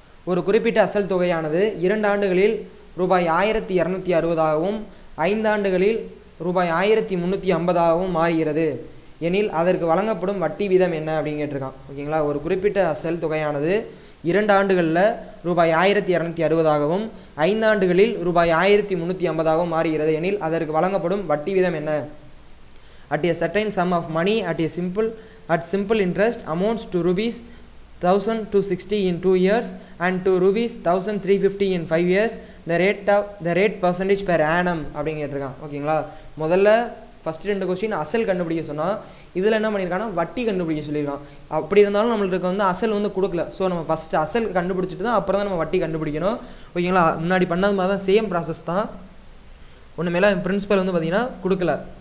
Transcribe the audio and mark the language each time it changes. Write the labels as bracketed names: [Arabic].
[Tamil] ஒரு குறிப்பிட்ட அசல் தொகையானது 2 ஆண்டுகளில் ரூபாய் 1,260 5 ஆண்டுகளில் ரூபாய் 1,350 மாறுகிறது எனில் அதற்கு வழங்கப்படும் வட்டி வீதம் என்ன அப்படின்னு கேட்டிருக்கான். ஓகேங்களா, ஒரு குறிப்பிட்ட அசல் தொகையானது 2 ஆண்டுகளில் ரூபாய் 1,260 5 ஆண்டுகளில் ரூபாய் 1,350 மாறுகிறது எனில் அதற்கு வழங்கப்படும் வட்டி வீதம் என்ன? [English] At a certain sum of money at simple interest amounts to rupees 1,260 in 2 years and to rupees 1,350 in 5 years. The rate percentage per annum [Tamil] அப்படின்னு கேட்டிருக்கான். ஓகேங்களா, முதல்ல ஃபஸ்ட்டு 2 கொஸ்டின் அசல் கண்டுபிடிக்க சொன்னால் இதில் என்ன பண்ணியிருக்காங்கன்னா வட்டி கண்டுபிடிக்க சொல்லியிருக்கான். அப்படி இருந்தாலும் நம்மளுக்கு அசல் கொடுக்கல. ஸோ நம்ம ஃபஸ்ட்டு அசல் கண்டுபிடிச்சிட்டு தான் அப்புறம் தான் நம்ம வட்டி கண்டுபிடிக்கணும். ஓகேங்களா, முன்னாடி பண்ணது மாதிரி தான் சேம் ப்ராசஸ் தான். ஒன்று மேலே பிரின்சிபல் பார்த்தீங்கன்னா கொடுக்கல.